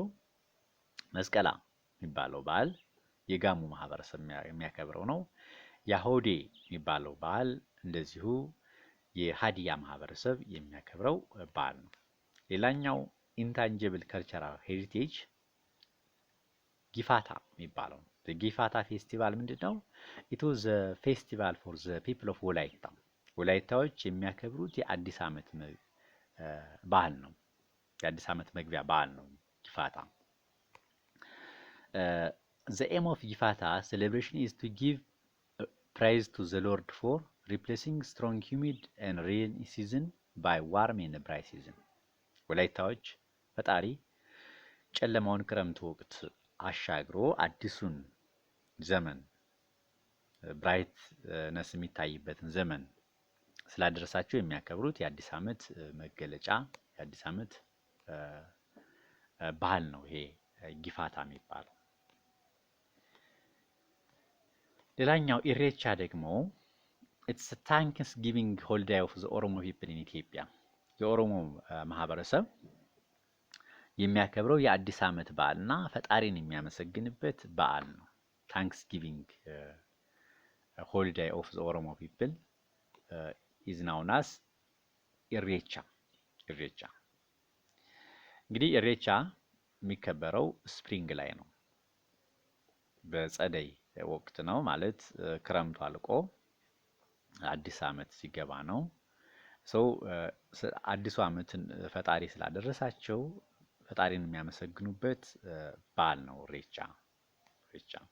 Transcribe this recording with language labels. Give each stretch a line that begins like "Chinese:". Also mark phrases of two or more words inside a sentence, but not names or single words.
Amharic: መስቀላ የሚባለው በዓል የጋሞ ማህበረሰብ የሚያከብረው ነው። ያሆዴ የሚባለው በዓል እንደዚሁ የሀዲያ ማህበረሰብ የሚያከብረው በዓል ነው። ሌላኛው
English: intangible cultural heritage
Amharic: ጊፋታ የሚባለው ነው። ጊፋታ ፌስቲቫል ምንድነው?
English: it was the festival for the people of Wolaita።
Amharic: ወላይታዎች የሚያከብሩት የአዲስ ዓመት በዓል ነው። የአዲስ ዓመት መግቢያ በዓል ነው ጊፋታ።
English: The aim of Gifata celebration is to give praise to the Lord for replacing strong humid and rainy season by warm and bright season.
Amharic: ወላይታዎች ፈጣሪ ጨለማውን ክረምት ወቅት አሻግሮ አዲሱን ዘመን ብራይትነስ የሚታይበትን ዘመን ስላደረሳቸው የሚያከብሩት የአዲስ ዓመት መገለጫ የአዲስ ዓመት ባህል ነው ይሄ ጊፋታ የሚባለው። ሌላኛው ኢሬቻ ደግሞ
English: it's a Thanksgiving holiday of the Oromo people in Ethiopia.
Amharic: የኦሮሞ ማህበረሰብ የሚያከብረው የአዲስ ዓመት በዓልና ፈጣሪን የሚያመሰግንበት በዓል ነው።
English: Thanksgiving holiday of the Oromo people is known as
Amharic: ኢሬቻ። እንግዲህ ኢሬቻ የሚከበረው ስፕሪንግ ላይ ነው፣ በጸደይ ወቅት ነው። ማለት ክረምቱ አልቆ አዲስ ዓመት ሲገባ ነው። ሰው አዲሱ ዓመትን ፈጣሪ ስላደረሳቸው ፈጣሪን የሚያመሰግኑበት በዓል ነው ኢሬቻ። ኢሬቻ